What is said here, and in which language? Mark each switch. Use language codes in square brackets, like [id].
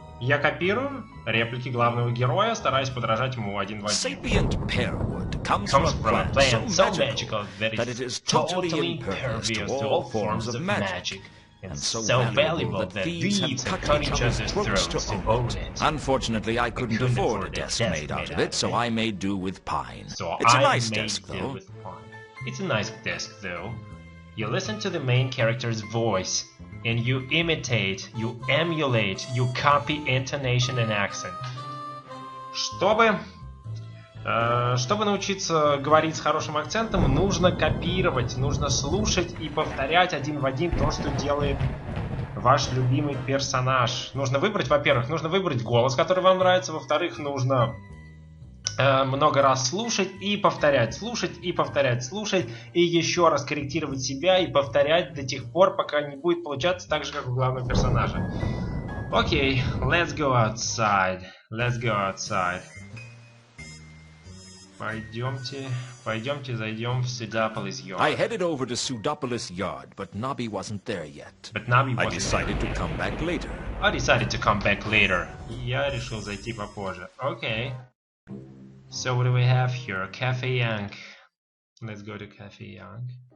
[ru] Я копирую реплики главного героя, стараясь подражать ему один в один. [en] Comes from a plant so magical that it is totally impervious to all forms of magic. And so valuable that thieves have cut each other's throats to own it. Unfortunately, I couldn't afford a desk made out of it, so I made do with pine. It's a nice desk, though. It's a nice desk, though. You listen to the main character's voice, and you imitate, you emulate, you copy intonation and accent. [ru] Чтобы научиться говорить с хорошим акцентом, нужно копировать, нужно слушать и повторять один в один то, что делает ваш любимый персонаж. Нужно выбрать, во-первых, нужно выбрать голос, который вам нравится, во-вторых, нужно много раз слушать и повторять, слушать и повторять, слушать и еще раз корректировать себя и повторять до тех пор, пока не будет получаться так же, как у главного персонажа. [en] Окей, let's go outside. Let's go outside. [ru] Пойдемте, зайдем в Pseudopolis Yard. [en] I headed over to Pseudopolis Yard, but Nobby wasn't there yet. I decided to come back later. [ru] Я решил зайти попозже. [en] Okay. So what do we have here? Cafe Young. Let's go to Cafe Young.